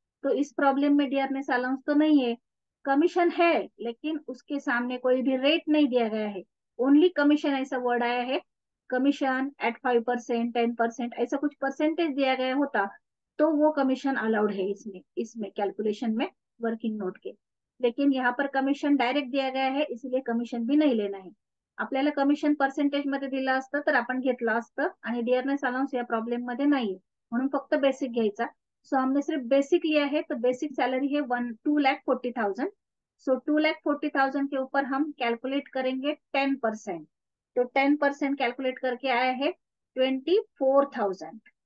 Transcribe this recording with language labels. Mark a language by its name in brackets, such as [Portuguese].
[Hindi] तो इस प्रॉब्लम में डियरनेस अलाउंस तो नहीं है, कमीशन है लेकिन उसके सामने कोई भी रेट नहीं दिया गया है, ओनली कमीशन ऐसा वर्ड आया है। कमीशन एट 5%, 10% ऐसा कुछ परसेंटेज दिया गया होता तो वो कमीशन अलाउड है इसमें, इसमें कैलकुलेशन में वर्किंग नोट के। लेकिन यहाँ पर कमिशन डायरेक्ट दिया गया है, इसलिए कमिशन भी नाही लेना आहे। [Marathi] आपल्याला कमिशन पर्सेंटेज मध्ये दिलं असतं तर आपण घेतलं असतं, आणि डियरनेस अलाउंस या प्रॉब्लेम मध्ये नाहीये, म्हणून फक्त बेसिक घ्यायचा। [Hindi] सो हमने सिर्फ बेसिक लिया है, तो बेसिक सैलरी है 2,40,000। सो 2,40,000 के ऊपर हम कैलकुलेट करेंगे 10%। तो 10% कैलकुलेट करके आया है 24,000।